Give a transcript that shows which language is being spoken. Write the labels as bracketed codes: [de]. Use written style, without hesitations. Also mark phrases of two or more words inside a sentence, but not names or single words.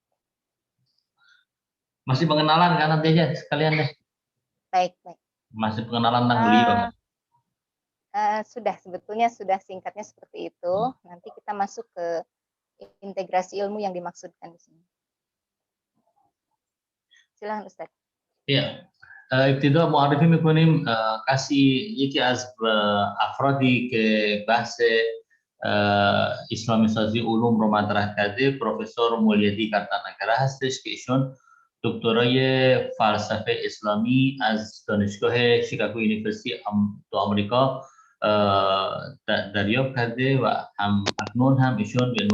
[id] Masih pengenalan kan nanti aja sekalian deh. Baik, baik. Masih pengenalan tentang beliau. Sudah, sebetulnya sudah singkatnya seperti itu. Nanti kita masuk ke integrasi ilmu yang dimaksudkan di sini. Silakan Ustaz. Ya, [fa] ابتدا معرفی میکنیم کسی یکی از افرادی که بحث اسلامی سازی علوم رو مطرح کرده پروفسور مولیدی کرتانگره هستش که ایشون دکترای فلسفه اسلامی از دانشگاه شیکاگو یونیورسیتی تو آمریکا دریافت کرده و اکنون هم ایشون به